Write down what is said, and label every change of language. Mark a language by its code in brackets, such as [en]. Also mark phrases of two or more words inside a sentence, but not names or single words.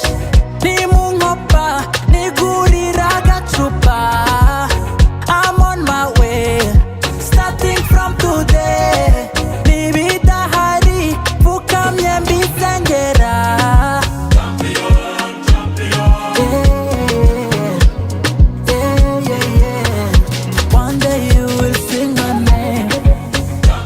[rw] Ni mu nkopa nigurira agacupa. [en] I'm on my way, starting from today. [rw] Nibidahari pfukamye mbisengera. [en] One day you will sing my name.